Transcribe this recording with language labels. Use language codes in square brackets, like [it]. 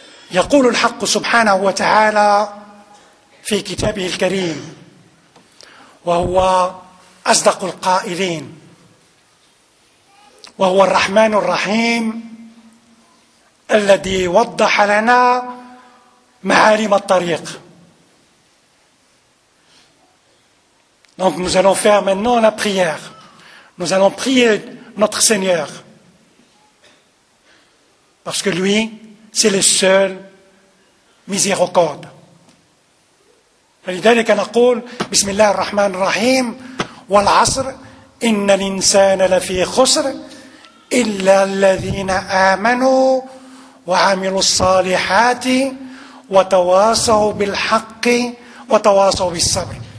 [ar] يقول الحق سبحانه وتعالى في كتابه الكريم وهو أصدق القائلين وهو الرحمن الرحيم الذي وضح لنا معالم الطريق. [fr] Donc nous allons faire maintenant la prière. Nous allons prier notre Seigneur. Parce que lui, c'est le seul miséricorde. [ar] فلذلك نقول بسم الله الرحمن الرحيم والعصر إن الإنسان لفي خسر إلا الذين آمنوا وعملوا الصالحات وتواصوا بالحق وتواصوا بالصبر.